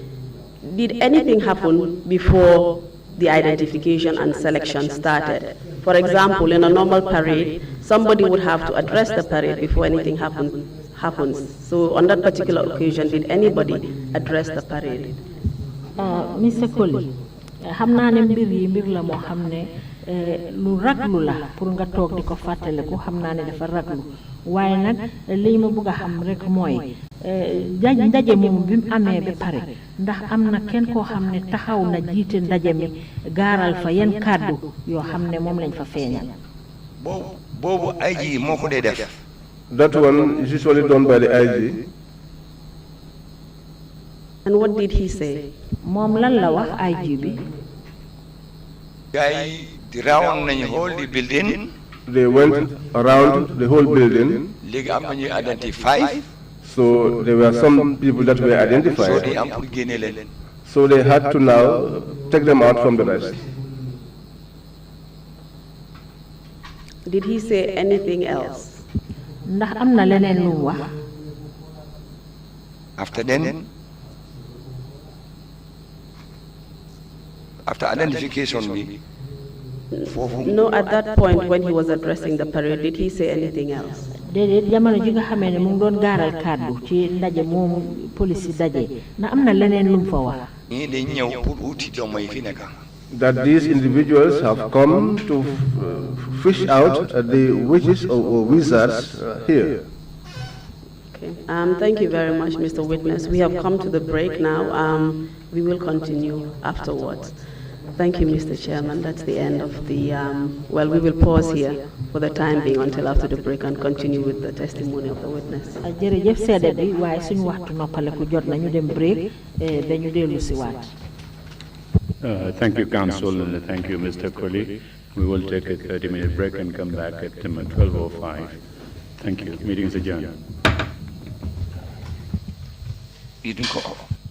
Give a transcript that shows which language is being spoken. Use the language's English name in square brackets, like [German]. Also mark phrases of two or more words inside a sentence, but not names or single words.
[English] Did anything happen before the identification and selection started? For example, in a normal parade, somebody would have to address the parade before anything happens. So on that particular occasion, did anybody address the parade? Mr. [Wolof] Colley, xam naa ne mbir la moo xam ne lu raglu la pour nga toog di ko fàttaliku xam naa ne dafa raglu waaye nag li ma bëgg a xam rek mooy ndaje moom bi mu amee ba pare ndax am na kenn koo xam ne taxaw na jiite ndaje mi gaaral fa yan kàddu yoo xam ne moom lañ fa feeñal. boobu IG moo ko dee def. [English] That one is usually done by the IG. And what did he say? [Wolof] moom lan la wax IG bi. Guy round nañu [English] whole the building. They went around the whole building. [Wolof] Léegi am nañu identify. [English] So there were some people that were identified. [Wolof] So they am pour génne leen. [English] So they had to now take them out from the rest. Did he say anything else? [Wolof] Ndax am na leneen lu wax. [English] After identification No, at that point when he was addressing the parade, did he say anything else? [Wolof] déedéet jamono ji nga xamee ne mu ngi doon gaaral kàddu ci ndaje moomu police yi daje na am na leneen lu mu fa wax. ñii dañ ñëw pour uti doom yi fi nekk. [English] That these individuals have come to fish out the witches or wizards here. Okay. Thank you very much, Mr. Witness. We have come to the break now. We will continue afterwards. Thank you, Mr. Chairman. That's the end of the, well, we will pause here for the time being until after the break and continue with the testimony of the witness. [Wolof] jërëjëf seede bi waaye suñu waxtu noppaleku jot nañu dem break dañu dellu si waat. [English] Thank you, Council, and thank you, Mr. Colley. We will take a 30-minute break and come back at 12:05. Thank you. Meeting is adjourned. You didn't call.